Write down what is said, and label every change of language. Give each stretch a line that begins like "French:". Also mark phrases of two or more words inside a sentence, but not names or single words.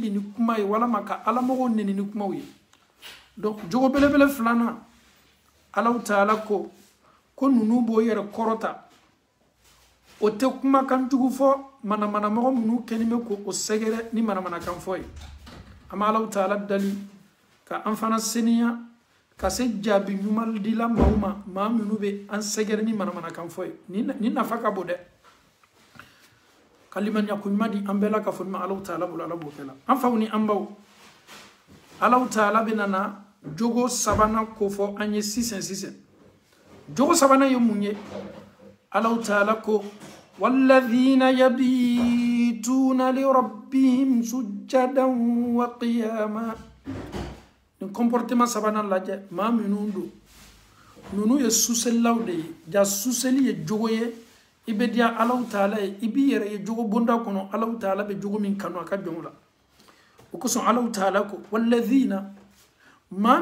Bambara: ni kuma ye walama ka alamɔgɔw nɛni ni kumaw ye donc jogo belebele filanan Alahu Taala ko ninnu b'o yɛrɛ kɔrɔta o tɛ kumakan jugu fɔ manamanamɔgɔ minnu kɛni bɛ k'o sɛgɛrɛ ni manamanakan fɔ ye an bɛ Alahu Taala dali ka an fana seniya ka se jaabi ɲuman dila maaw ma maa minnu bɛ an sɛgɛrɛ ni manamanakan fɔ ye ni nafa ka bon dɛ ka limaniya ko ɲuman di an bɛɛ la ka fɔ ni ma Alahu Taala bolo Ala b'o kɛ la an faw ni an baw Alahu Taala bɛ na jogo sabanan ko fɔ an ye sisan jogo sabanan ye mun ye Alahu Taala ko
Arabic: والذين يبيتون لربهم سجدا وقياما
Bambara: nin comportement sabanan lajɛ maa minnu don ninnu ye suselilaw de ye ja suseli ye jogo ye i bɛ diya Alahu Taala ye i b'i yɛrɛ ye jogo bonda kɔnɔ Alahu Taala bɛ jogo min kanu a ka jɔnw la o kosɔn Alahu Taala ko walladhina maa